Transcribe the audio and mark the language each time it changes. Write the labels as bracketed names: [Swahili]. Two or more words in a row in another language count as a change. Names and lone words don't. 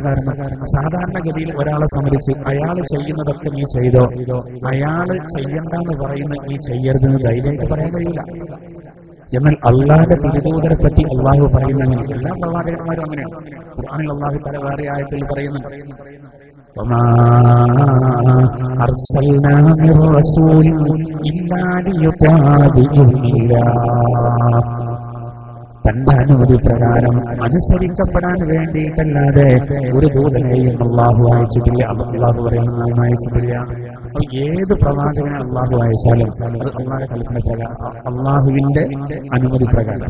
[Malayalam] സാധാരണഗതിയിൽ ഒരാളെ സംബന്ധിച്ച് അയാൾ ചെയ്യുന്നതൊക്കെ നീ ചെയ്തോ, അയാള് ചെയ്യണ്ടെന്ന് പറയുന്നത് നീ ചെയ്യരുതെന്ന് ധൈര്യമായിട്ട് പറയാൻ കഴിയില്ല. എന്നാൽ അള്ളാഹുന്റെ തിരുദൂതരെ പറ്റി അള്ളാഹു പറയുന്ന അങ്ങനെ എല്ലാ പ്രവാചകന്മാരും അങ്ങനെയാണ്. ഖുർആനിൽ [Arabic] الله تعالى [Malayalam] വേറെ ആയത്തിൽ പറയുന്നുണ്ട്, [Arabic] وما أرسلنا من رسول إلا ليطاع بإذن الله. [Malayalam] തന്റെ അനുമതി പ്രകാരം അനുസരിക്കപ്പെടാൻ വേണ്ടിയിട്ടല്ലാതെ ഒരു ദൂതനെയും അള്ളാഹു അയച്ചിട്ടില്ല. അള്ളാഹു പറയുന്ന അയച്ചിട്ടില്ല. അപ്പൊ ഏത് പ്രവാചകനെ അള്ളാഹു അയച്ചാലും അത് അള്ളാഹുവിന്റെ കൽപ്പന പ്രകാരം, അള്ളാഹുവിന്റെ അനുമതി പ്രകാരം.